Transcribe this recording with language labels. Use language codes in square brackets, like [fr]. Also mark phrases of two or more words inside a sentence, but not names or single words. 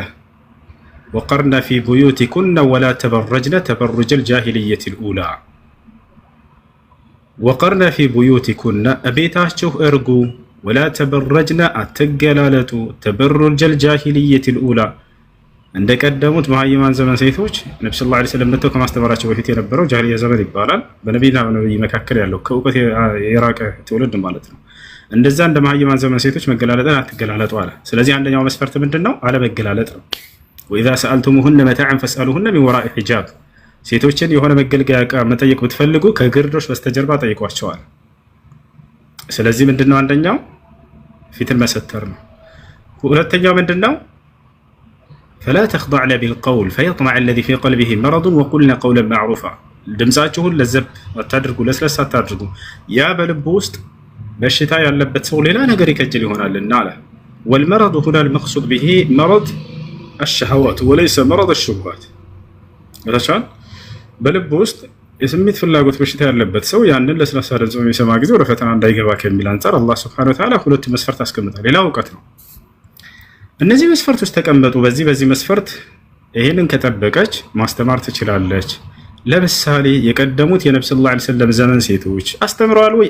[ar] وقرن في بيوتكن ولا تبرجن تبرج الجاهلية الأولى። وقرن في بيوتكن [am] እቤታችሁ እርጉ፣ [ar] ولا تبرجن [am] አትገላለጡ፣ [ar] تبرج الجاهلية الأولى [am] እንደቀደሙት መሀይማን ዘመን ሴቶች ነብዩ [ar] صلى الله عليه وسلم [am] መጥተው ከማስተማራቸው በፊት የነበረው ጃሂልያ ዘመን ይባላል። በነቢይና በነቢይ መካከል ያለው ከእውቀት የራቀ ትውልድ ማለት ነው። እንደዛ እንደ መሀይማን ዘመን ሴቶች መገላለጥን አትገላለጡ አለ። ስለዚህ አንደኛው መስፈርት ምንድነው? አለመገላለጥ ነው። [ar] وإذا سألتموهن متاعا فاسألوهن من وراء حجاب። [am] ሴቶችን የሆነ መገልገያ ዕቃ መጠየቅ ብትፈልጉ ከግርዶሽ በስተጀርባ ጠይቋቸዋል። ስለዚህ ምንድነው አንደኛው ፊትን መሰተር ነው። ሁለተኛው ምንድነው فلا [ar] تخضعن بالقول فيطمع الذي في قلبه مرض وقلنا قولا معروفا [am] ድምጻችሁን ለዘብ አታድርጉ፣ ለስለስ አታድርጉ። ያ በልብ ውስጥ በሽታ ያለበት ሰው ሌላ ነገር ይከጅል ይሆናልና አለ። [ar] والمرض هنا المقصود به مرض الشهوات وليس مرض الشبهات። [am] ወታቻል በልብ ውስጥ የስሜት ፍላጎት በሽታ ያለበት ሰው ያንን ለስለስ ድምጽ የሚሰማ ጊዜ ወደ ፈተና እንዳይገባ ከሚል አንፃር አላህ [ar] سبحانه وتعالى [am] ሁለት መስፈርት አስቀምጧል። ሌላ እውቀት ነው። እነዚህ መስፈርቶች ተቀመጡ። በዚህ መስፈርት ይሄንን ከጠበቀች ማስተማር ትችላለች። ለምሳሌ የቀደሙት የነብዩ [ar] صلى الله عليه وسلم [am] ዘመን ሴቶች አስተምረዋል ወይ?